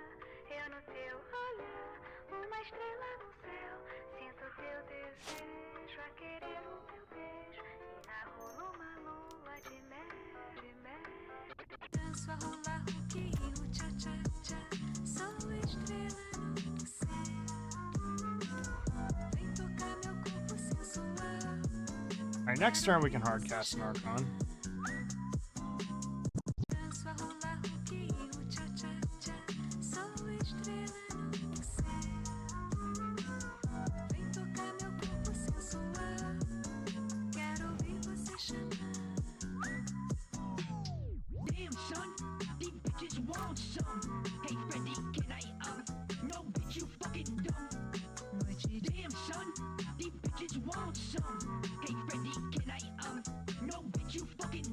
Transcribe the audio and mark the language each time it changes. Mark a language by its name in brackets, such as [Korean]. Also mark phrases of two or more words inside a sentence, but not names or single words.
[Portuguese] Eu no teu olhar, uma estrela no céu. Sinto teu desejo a querer o teu beijo. E na rua uma lua de mel, de mel. Danço a rolar roquinho, tcha tcha tcha. Sou estrela no céu. Vem tocar meu corpo sensual. [English] Alright, next turn we can hardcast an Archon. [Portuguese] Danço a rolar roquinho, tcha tcha tcha. Sou estrela no céu. Vem tocar meu corpo sensual. Quero ouvir você chamar. [English] Damn, son, these bitches want some. Hey, Freddy, can I, no, bitch, you fucking dumb. Damn, son, these bitches want some. Hey, Freddy, can I, no, bitch, you fucking